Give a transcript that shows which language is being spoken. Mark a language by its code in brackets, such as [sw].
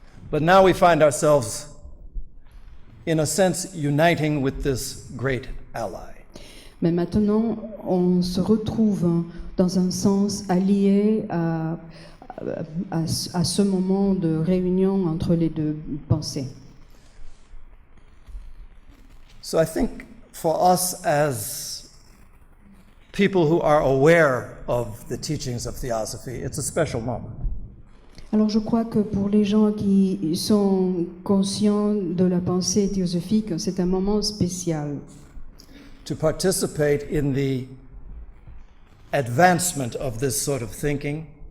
[en] But now we find ourselves, in a sense, uniting with this great ally. [fr] Mais maintenant, on se retrouve dans un sens allié à ce moment de réunion entre les deux pensées. [en] So I think for us as people who are aware of the teachings of theosophy, it's a special moment. [fr] Alors je crois que pour les gens qui sont conscients de la pensée théosophique, c'est un moment spécial. [en] To participate in the advancement of this sort of thinking,